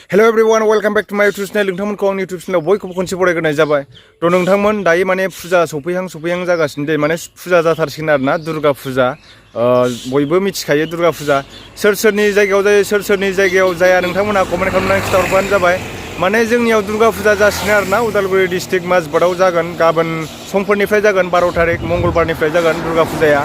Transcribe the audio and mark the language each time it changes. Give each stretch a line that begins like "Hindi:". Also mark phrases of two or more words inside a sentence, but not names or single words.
English: Hello everyone, welcome back to my YouTube channel.
Bodo: नोंथांमोनखौ आंनि
English: YouTube channel
Bodo: बयखौबो खनसे बरायग्रोनाय जाबाय। थ' नोंथांमोन दायो माने फुजा सफैहां जागासिनो दे माने फुजा जाथारसिगोन आरोना दुर्गा फुजा। बयबो मिथिखायो दुर्गा फुजा सोर सोरनि जायगायाव जायो सोर सोरनि जायगायाव जाया नोंथांमोना कमेन्ट खालामनानै खिथाहरबानो जाबाय। माने जोंनियाव दुर्गा फुजा जासिगोन आरोना उदालगुरि डिस्ट्रिक्ट माजबाटआव जागोन गाबोन समफोरनिफ्राय जागोन 12 थारिख मंगलबारनिफ्राय जागोन दुर्गा फुजाया।